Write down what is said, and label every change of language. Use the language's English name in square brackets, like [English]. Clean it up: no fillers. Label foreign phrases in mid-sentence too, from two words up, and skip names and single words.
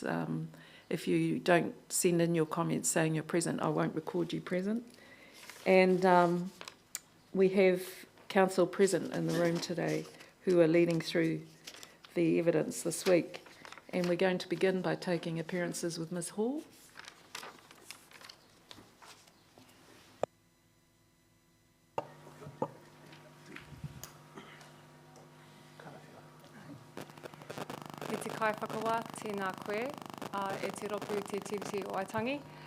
[English] If you don't send in your comments saying you're present, I won't record you present. And we have council present in the room today who are leading through the evidence this week. And we're going to begin by taking appearances with Ms. Hall. [Māori] E te kai whakawa, tēnā koe, e te ropu te tiriti o Waitangi.